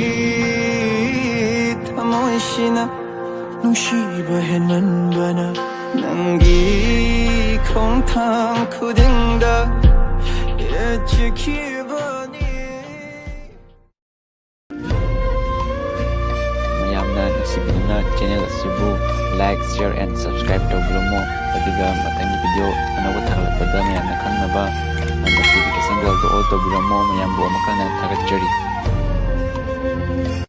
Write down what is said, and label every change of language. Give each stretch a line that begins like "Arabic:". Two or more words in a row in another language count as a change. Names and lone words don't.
Manipuri: thamoishina Nungsiba henmanbana Nangi khongthang khudingda Yetchakhibani Mayamna nagsibuna channel asibu
English: like, share and subscribe
Manipuri: tawbiromo adiga mathangi video anawa thaglakpada mayamna khangnaba
English: notification bell
Manipuri: to all tawbiromo mayambu amakana thagattari